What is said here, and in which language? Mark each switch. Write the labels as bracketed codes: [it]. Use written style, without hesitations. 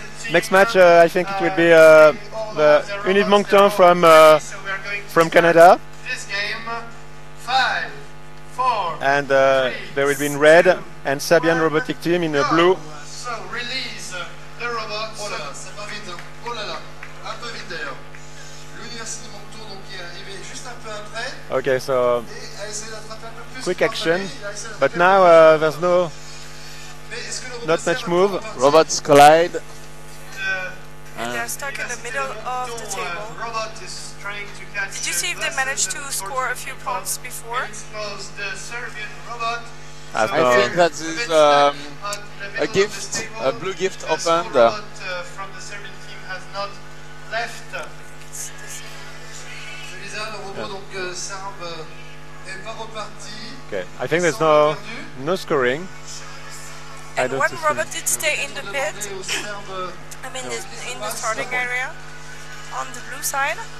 [en] Next match, I think it will be the Unit Moncton from Canada. This game, 5, 4, and they will be in red, and Serbian robotic team in blue. So release the robots. [fr] Oh là là, c'est pas vite. Oh là là, un peu vite d'ailleurs. L'Université Moncton donc qui est arrivé juste un peu après. [en] Okay, so [fr] Et a essayé d'attraper un peu plus. [en] quick action, but now there's not much move. Robots collide. And they're stuck in the middle of the table. Robot is trying to catch. Did you see if they managed to score a few points before? The Serbian robot. I think that is a gift, a blue gift opened. From the Serbian team has not left. [fr] Celui-là, le robot donc serbe est pas reparti. [en] Okay, I think there's no scoring. And one robot did stay in the pit. I mean, in the starting area, on the blue side.